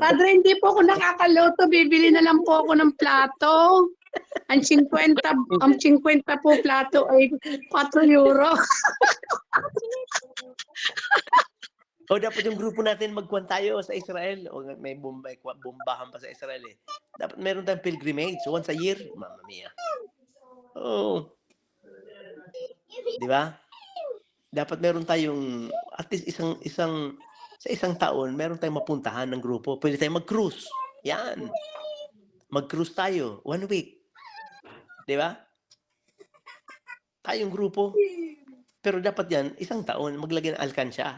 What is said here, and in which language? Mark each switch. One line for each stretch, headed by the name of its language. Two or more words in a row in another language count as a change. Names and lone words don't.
Filipino: Padre, hindi po ako nakakaloto. Bibili na lang po ako ng plato. Ang 50 po plato ay 4 euro. O dapat yung grupo natin magkuhan tayo sa Israel. O may bombahan pa sa Israel eh. Dapat meron tayong pilgrimage
English: once a year.
Italian: Mamma mia. Oh.
Filipino: Di ba? Dapat meron tayong
English: at least
Filipino: sa isang taon, meron tayong mapuntahan ng grupo. Pwede tayong mag-cruise. Yan. Mag-cruise tayo. 1 week. Di ba? Tayong grupo. Pero dapat yan, isang taon, maglagay ng alkansya.